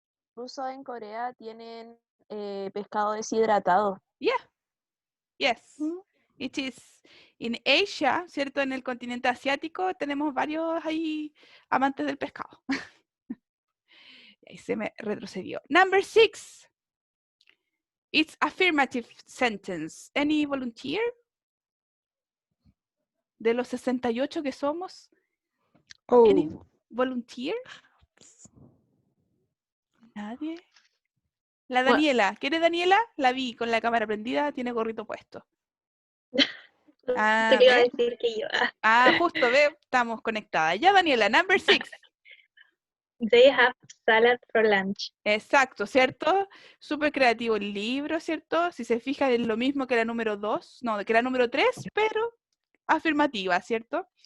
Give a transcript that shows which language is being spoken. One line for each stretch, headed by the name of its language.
Spanish: Incluso en Corea tienen pescado deshidratado.
English: Yeah. Yes. It is in Asia,
Spanish: ¿cierto? En el continente asiático tenemos varios ahí amantes del pescado. Ahí se me retrocedió.
English: Number 6. It's affirmative sentence. Any volunteer?
Spanish: de los 68 que somos? Oh.
English: Any volunteer?
Spanish: ¿Nadie? La Daniela. ¿Quién es Daniela? La vi con la cámara prendida, tiene gorrito puesto. Te iba a decir que yo. Justo, ve, estamos conectadas. Ya, Daniela,
English: number 6. They have salad for lunch.
Spanish: Exacto, ¿cierto? Súper creativo el libro, ¿cierto? Si se fija es lo mismo que la número 2, no, que la número 3, pero afirmativa, ¿cierto?